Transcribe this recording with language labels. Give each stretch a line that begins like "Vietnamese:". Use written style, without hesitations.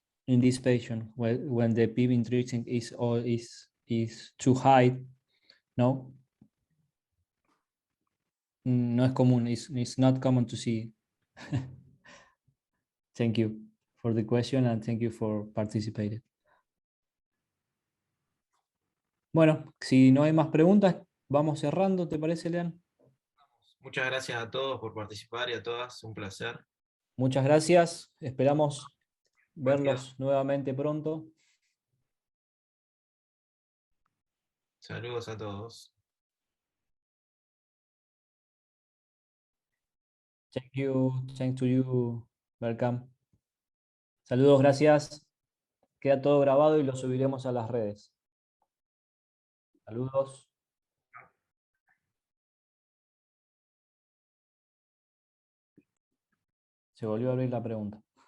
English: in this patient when the PV intrinsic is too high?
Spanish: No, no es común.
English: It's not common to see. Thank you for the question and thank you for participating.
Spanish: Bueno, si no hay más preguntas, vamos cerrando, ¿te parece, Lean? Muchas gracias a todos por participar y a todas, un placer. Muchas gracias, esperamos Gracias. verlos nuevamente pronto. Saludos a todos.
English: Thank you, thanks to you, welcome.
Spanish: Saludos, gracias. Queda todo grabado y lo subiremos a las redes. Saludos. Se volvió a abrir la pregunta.